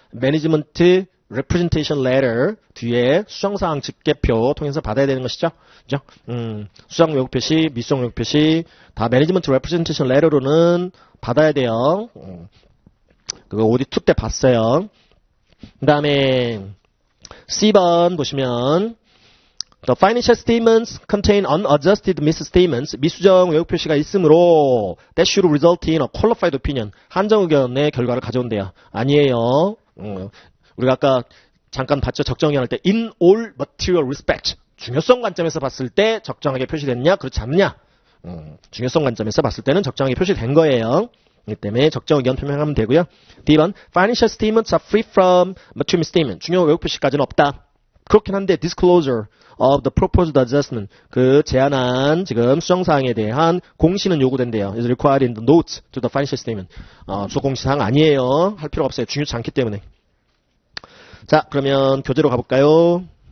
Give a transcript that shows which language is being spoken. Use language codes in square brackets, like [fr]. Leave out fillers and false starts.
[ko] 매니지먼트 representation letter 뒤에 수정사항 집계표 통해서 받아야 되는 것이죠. 그죠? 수정 왜곡 표시, 미수정 왜곡 표시 다 매니지먼트 representation letter로는 받아야 돼요. 그거 오디트 2 때 봤어요. 그 다음에 C번 보시면 [en] The financial statements contain unadjusted misstatements. [ko] 미수정 왜곡 표시가 있으므로 [en] that should result in a qualified opinion. [ko] 한정 의견의 결과를 가져온대요. 아니에요. 우리가 아까 잠깐 봤죠. 적정 의견 할 때 [en] in all material respect. [ko] 중요성 관점에서 봤을 때 적정하게 표시됐냐? 그렇지 않느냐? 중요성 관점에서 봤을 때는 적정하게 표시된 거예요. 이 때문에 적정 의견 표명하면 되고요. [en] B번 financial statements are free from material misstatement. [ko] 중요 왜곡 표시까지는 없다. 그렇긴 한데 [en] disclosure of the proposed adjustment. [ko] 그 제안한 지금 수정사항에 대한 공시는 요구된대요. [en] is required in the notes to the financial statement. [ko] 주석 공시사항 아니에요. 할 필요가 없어요. 중요치 않기 때문에. 자, 그러면 교재로 가볼까요?